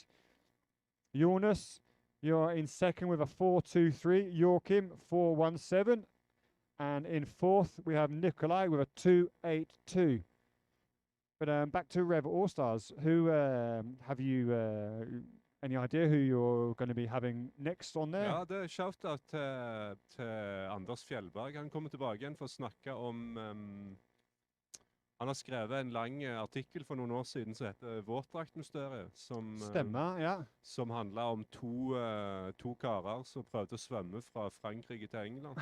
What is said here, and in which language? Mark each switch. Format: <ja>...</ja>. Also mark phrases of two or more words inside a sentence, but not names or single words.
<en>Jonas, you are in second with a 4.23. Joachim, 4.17. And in fourth, we have Nikolai with a 2.82. But back to Rev All-Stars. Who have you Any idea who you're going to be having next on there?</en> <no>Ja, det er shout-out til Anders Fjellberg. Han kommer tilbake igjen for å snakke om han har skrevet en lang artikkel for noen år siden som heter Våtdraktmysteriet, Stemmer, ja. Som handler om to karer som prøvde å svømme fra Frankrike til England.</no>